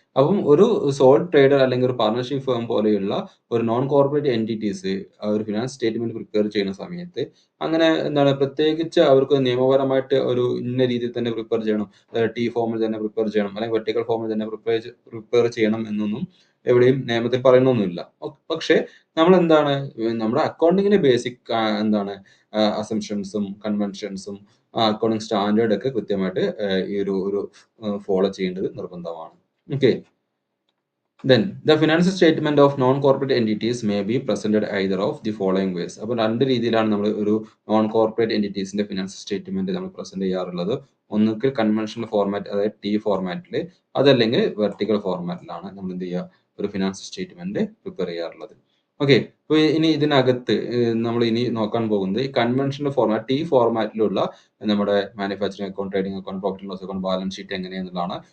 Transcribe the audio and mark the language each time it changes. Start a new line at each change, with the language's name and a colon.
Malayalam: അപ്പം ഒരു sole trader അല്ലെങ്കിൽ ഒരു പാർട്ണർഷിപ്പ് ഫേം പോലെയുള്ള ഒരു നോൺ കോർപ്പറേറ്റ് എൻറ്റിറ്റീസ് ഒരു ഫിനാൻസ് സ്റ്റേറ്റ്മെന്റ് പ്രിപ്പയർ ചെയ്യുന്ന സമയത്ത് അങ്ങനെ എന്താണ്, പ്രത്യേകിച്ച് അവർക്ക് നിയമപരമായിട്ട് ഒരു ഇന്ന രീതിയിൽ തന്നെ പ്രിപ്പയർ ചെയ്യണം, ടി ഫോമിൽ തന്നെ പ്രിപ്പയർ ചെയ്യണം, അല്ലെങ്കിൽ വെർട്ടിക്കൽ ഫോമിൽ തന്നെ പ്രിപ്പയർ ചെയ്യണം എന്നൊന്നും എവിടെയും നിയമത്തിൽ പറയുന്നൊന്നുമില്ല. പക്ഷേ നമ്മൾ എന്താണ്, നമ്മുടെ അക്കൗണ്ടിങ്ങിന്റെ ബേസിക് എന്താണ് അസംഷൻസും കൺവെൻഷൻസും അക്കൗണ്ടിങ് സ്റ്റാൻഡേർഡ് ഒക്കെ കൃത്യമായിട്ട് ഈ ഒരു ഫോളോ ചെയ്യേണ്ടത് നിർബന്ധമാണ്.
English: Okay, then the financial statement of non-corporate entities may be presented either of the following ways.
Malayalam: അപ്പോൾ രണ്ട് രീതിയിലാണ് നമ്മൾ ഒരു നോൺ കോർപ്പറേറ്റ് എൻറ്റിറ്റീസിന്റെ ഫിനാൻഷ്യൽ സ്റ്റേറ്റ്മെന്റ് നമ്മൾ പ്രസന്റ് ചെയ്യാറുള്ളത്. ഒന്നുകിൽ കൺവെൻഷണൽ ഫോർമാറ്റ്, അതായത് ടി ഫോർമാറ്റിൽ, അതല്ലെങ്കിൽ വെർട്ടിക്കൽ ഫോർമാറ്റിലാണ് നമ്മൾ എന്ത് ചെയ്യുക, ഒരു ഫിനാൻഷ്യൽ സ്റ്റേറ്റ്മെന്റ് പ്രിപ്പയർ ചെയ്യാറുള്ളത്. ഓക്കെ, അപ്പോൾ ഇനി ഇതിനകത്ത് നമ്മൾ ഇനി നോക്കാൻ പോകുന്നത് ഈ കൺവെൻഷണൽ ഫോർമാറ്റ് ടി ഫോർമാറ്റിലുള്ള നമ്മുടെ manufacturing account, trading account, profit and loss account, balance sheet എങ്ങനെയാണെന്നുള്ളതാണ്.